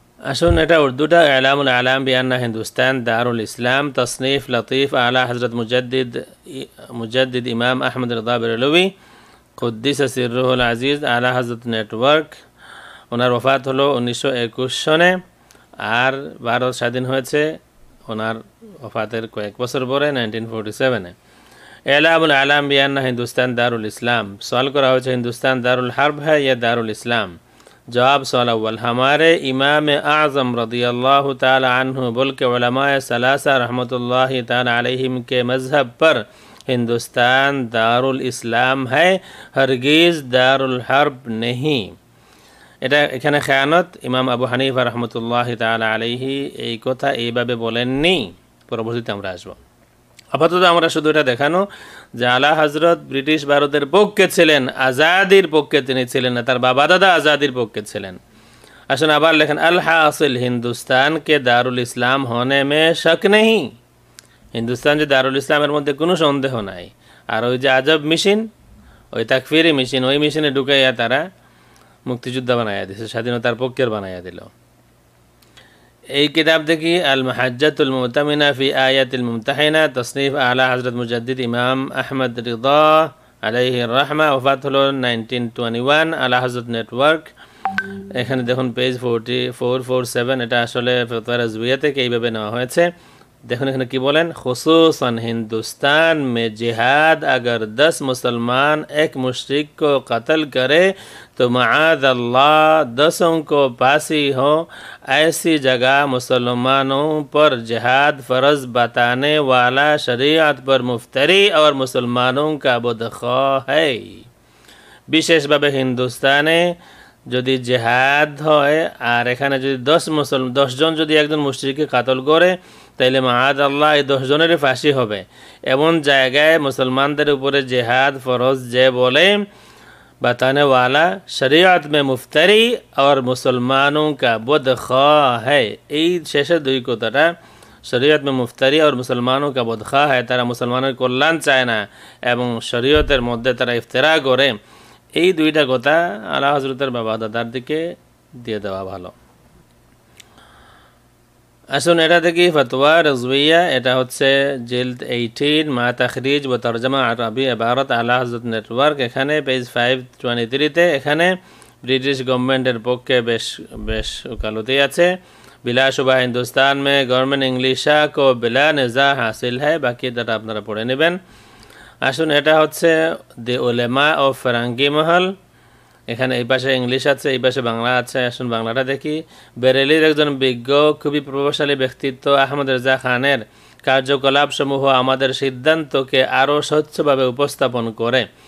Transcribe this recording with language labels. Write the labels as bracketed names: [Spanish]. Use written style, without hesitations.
[Bangla] أشون এটা উর্দুটা ইলামুল আলাম বিআন্না হিন্দুস্তান দারুল ইসলাম, তসনিফ লতিফ আলা হযরত মুজাদ্দিদ ইমাম আহমদ রিদা বেরেলভী কুদ্দিস সিররুহুল আজিজ, আলা হযরত নেটওয়ার্ক। ওনার ওফাত হলো 1921 সনে, আর ভারত স্বাধীন হয়েছে ওনার ওফাতের কয়েক বছর পরে 1947-এ। [Hindi] এলামুল আলাম বিআন্না হিন্দুস্তান দারুল ইসলাম, सवाल करा हो हिंदुस्तान दारुल हर्ब है या दारुल इस्लाम। जवाब सवाल अव्वल, हमारे इमाम आज़म रदियल्लाहु ताला अन्हु बोल के उलमाए सलासा रहमतुल्लाहि ताला अलैहिम के मज़हब पर हिंदुस्तान दारुल इस्लाम है, हरगिज़ दारुल हर्ब नहीं। [Bangla] এটা এখানে খেয়ানত, ইমাম আবু হানিফা রহমতুল্লাহি তাআলা আলাইহি এই কথা এইভাবে বলেননি, পরবর্তীতে আমরা আসবো। আপাতত আমরা শুধু এটা দেখানো যে আলা হজরত ব্রিটিশ ভারতের পক্ষে ছিলেন, আজাদির পক্ষে তিনি ছিলেন না, তার বাবা দাদা আজাদির পক্ষে ছিলেন। আসুন আবার লেখেন, আল হাসিল হিন্দুস্তান কে দারুল ইসলাম [Hindi] होने में शक नहीं, [Bangla] হিন্দুস্তান যে দারুল ইসলামের মধ্যে কোনো সন্দেহ নাই। আর ওই যে আজব মেশিন, ওই তাকফিরি মেশিন, ওই মেশিনে ঢুকাইয়া তারা মুক্তিযোদ্ধা বানাইয়া দিছে, স্বাধীনতার পক্ষের বানাইয়া দিল। এই কিতাব দেখি আল মাহাজ্জাতুল মুতামিনা ফি আয়াতিল মুমতাহিনা, তসনিফ আলা হযরত মুজাদ্দিদ ইমাম আহমদ রিদা আলাইহি রাহমা, ওফাত হলো 1921, আলা হযরত নেটওয়ার্ক। এখানে দেখুন পেজ 4447, এটা আসলে ফতোয়া রাজবিয়া থেকে এইভাবে নেওয়া হয়েছে। দেখুন এখানে কি বলেন, [Hindi] খুসুসান हिंदुस्तान में जिहाद अगर 10 मुसलमान एक मुशरिक को कत्ल करे तो माआद अल्लाह 10 को फांसी हो, ऐसी जगह मुसलमानों पर जिहाद फ़र्ज बताने वाला शरीयत पर मुफ्तरी और मुसलमानों का बदख्वा है। [Bangla] বিশেষভাবে হিন্দুস্তানে যদি জেহাদ হয় আর এখানে যদি 10 জন যদি একজন মুশরিককে কাতল করে, তাইলে মাআদ আল্লাহ এই 10 জনেরই ফাঁসি হবে। এমন জায়গায় মুসলমানদের উপরে জেহাদ ফরজ যে বলে, [Hindi] बताने वाला शरीयत में मुफ्तरी और मुसलमानों का बदख्वा है। [Bangla] এই শেষের দুই কথাটা, শরীয়ত [Hindi] में मुफ्तरी और मुसलमानों का बदख्वा है, [Bangla] তারা মুসলমানের কল্যাণ চায় না এবং শরীয়তের মধ্যে তারা ইফতিরা করে, এই দুইটা কথা আলা হজরতের বাবা দাদার দিকে দিয়ে দেওয়া ভালো। আসুন এটা দেখি ফতোয়া রজবিয়া, এটা হচ্ছে জিলদ 18 মা তাখরিজ ও তরজমা আরবি ইবারত আলা হযরত নেটওয়ার্ক, এখানে পেজ 523-তে এখানে ব্রিটিশ গভর্নমেন্টের পক্ষে বেশ ওকালতি আছে। [Hindi] बिला शुबा हिंदुस्तान में गवर्नमेंट इंग्लिशा को बिला निज़ा हासिल है। [Bangla] बाकी এটা আপনারা পড়ে নেবেন। আসুন এটা হচ্ছে দি উলেমা অফ ফেরাঙ্গি মহল, এখানে এই পাশে ইংলিশ আছে, এই পাশে বাংলা আছে। আসুন বাংলাটা দেখি। বেরেলির একজন বিজ্ঞ খুবই প্রভাবশালী ব্যক্তিত্ব আহমদ রেজা খানের কার্যকলাপসমূহ আমাদের সিদ্ধান্তকে আরও স্বচ্ছভাবে উপস্থাপন করে।